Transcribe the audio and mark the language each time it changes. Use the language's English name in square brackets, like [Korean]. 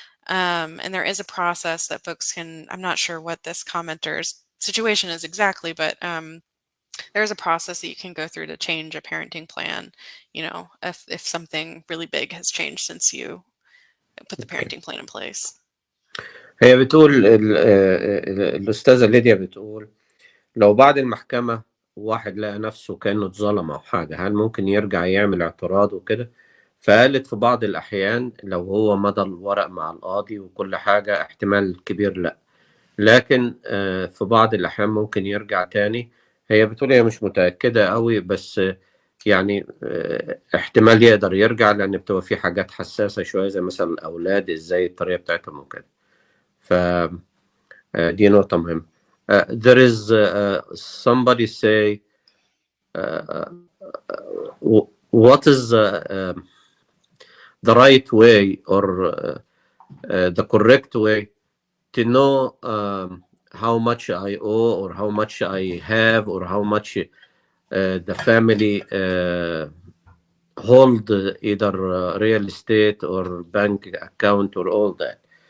[English] And there is a process that folks can, I'm not sure what this commenter's situation is exactly, but there's a process that you can go through to change a parenting plan, if something really big has changed since you put the parenting plan in place. [Arabic] هي بتقول الأستاذة ليديا بتقول لو بعد المحكمة واحد لقى نفسه كأنه اتظلم أو حاجة، هل ممكن يرجع يعمل اعتراض وكده؟ فقالت في بعض الأحيان لو هو مضى الورق مع القاضي وكل حاجة احتمال كبير لأ، لكن في بعض الأحيان ممكن يرجع تاني. هي بتقول هي مش متأكدة قوي، بس يعني احتمال يقدر يرجع لأن بتبقى في حاجات حساسة شوية زي مثلا الأولاد إزاي الطريقة بتاعتهم وكده. دي نقطة مهمة. [English] There is somebody say what is the right way or the correct way to know how much I owe or how much I have or how much the family hold either real estate or bank account or all that.